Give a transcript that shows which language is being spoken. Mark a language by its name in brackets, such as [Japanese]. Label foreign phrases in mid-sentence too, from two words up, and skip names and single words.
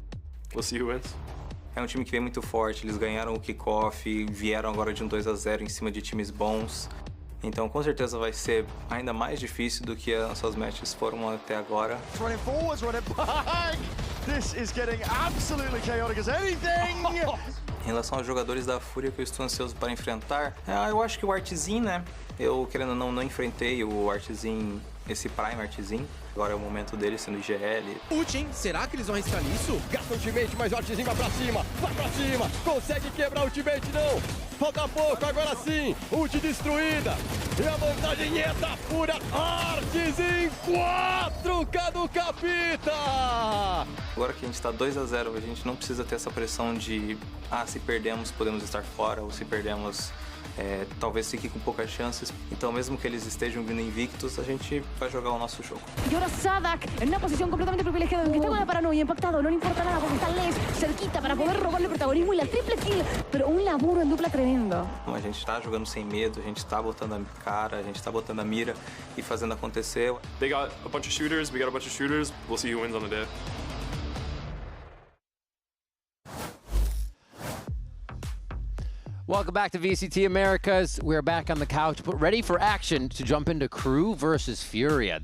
[English] We'll see who wins. [Portuguese] É time que vem muito forte, eles ganharam o kickoff, vieram agora de 2-0 em cima de times bons. Então com certeza vai ser ainda mais difícil do que as suas matches foram até agora. [English] Running forwards, running back. This is getting absolutely chaotic as anything. [Portuguese] Em relação aos jogadores da Fúria que eu estou ansioso para enfrentar, eu acho que o Artzin, né? Eu, querendo ou não enfrentei o Artzin, esse Prime Artzin. Agora é o momento dele sendo IGL. Ultim, será que eles vão arriscar nisso? Gasta o ultimate, mas o Artzin vai pra cima, consegue quebrar o ultimate, não! Falta pouco, agora sim, ult destruída, e a vantagem é da Fúria, Artzin 4K do Capita! Agora que a gente está 2-0, a gente não precisa ter essa pressão de se perdemos, podemos estar fora, ou se perdemos, talvez fique com poucas chances. Então, mesmo que eles estejam vindo invictos, a gente vai jogar o nosso jogo. [Spanish] Y ahora Sadak en una posición completamente privilegiada, aunque está con la paranoia, impactado, no le importa nada porque está Les cerquita para poder robarle protagonismo y la triple kill, pero un laburo en dupla tremendo. [Portuguese] A gente está jogando sem medo, a gente está botando a cara, a gente está botando a mira e fazendo acontecer. [English] They got a bunch of shooters, we got a bunch of shooters. We'll see who wins on the day. Welcome back to VCT Americas. We're back on the couch, but ready for action to jump into Crew versus Furia.